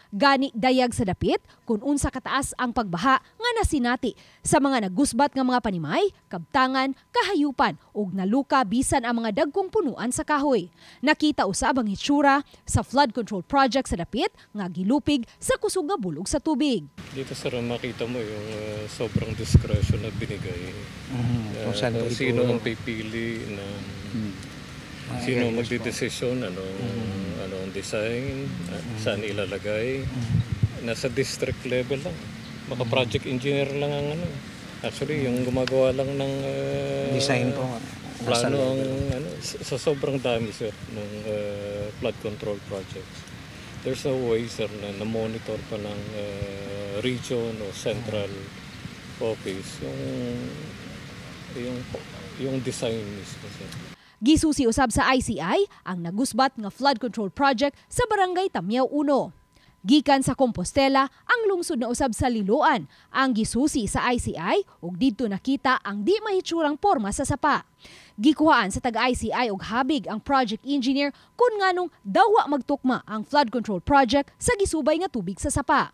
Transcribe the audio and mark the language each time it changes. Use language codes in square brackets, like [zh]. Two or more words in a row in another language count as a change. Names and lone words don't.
[ceb] Gani dayag sa dapit kung unsa kataas ang pagbaha nga nasinati sa mga nagusbat nga mga panimay, kabtangan, kahayupan ug naluka bisan ang mga dagkong punuan sa kahoy. Nakita usab ang hitsura sa [en] flood control project [ceb] sa dapit nga gilupig sa kusog nga bulog sa tubig. [tl] Dito sir, makita mo yung sobrang discretion na binigay. Sino ang pipili na sino magdidesisyon anong design, saan ilalagay. Nasa [en] district level [tl] lang. Baka [en] project engineer [tl] lang ang Actually, yung gumagawa lang ng design po. Plano ang sa sobrang dami sir ng [en] flood control projects. There's no way [tl] sir na monitor pa ng region o [en] central office [tl] yung design mismo sir. [ceb] Gisusi usab sa ICI ang nagusbat nga [en] flood control project [ceb] sa barangay Tamiao 1. Gikan sa Compostela ang lungsod na usab sa Liloan ang gisusi sa ICI ug didto nakita ang di mahitsurang porma sa sapa. Gikuhaan sa taga-ICI og habig ang [en] project engineer [ceb] kung nganong dawa magtukma ang [en] flood control project [ceb] sa gisubay nga tubig sa sapa.